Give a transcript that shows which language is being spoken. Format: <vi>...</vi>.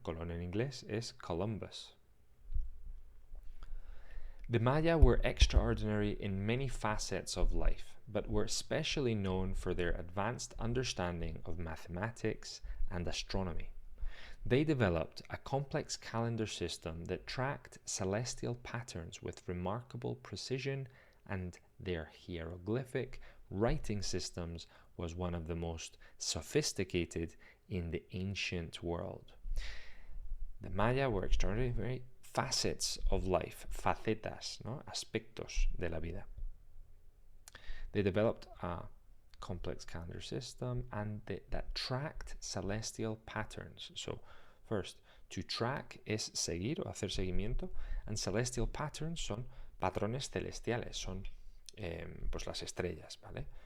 <es>Colón en inglés es Columbus.</es> <en>The Maya were extraordinary in many facets of life, but were especially known for their advanced understanding of mathematics and astronomy. They developed a complex calendar system that tracked celestial patterns with remarkable precision, and their hieroglyphic writing systems was one of the most sophisticated in the ancient world. The Maya were extraordinary facets of life,</en> <es>facetas, ¿no? Aspectos de la vida.</es> <en>They developed a complex calendar system and that tracked celestial patterns. So first, to track</en> <es>es seguir o hacer seguimiento,</es> <en>and celestial patterns</en> <es>son patrones celestiales, son pues las estrellas, ¿vale?</es>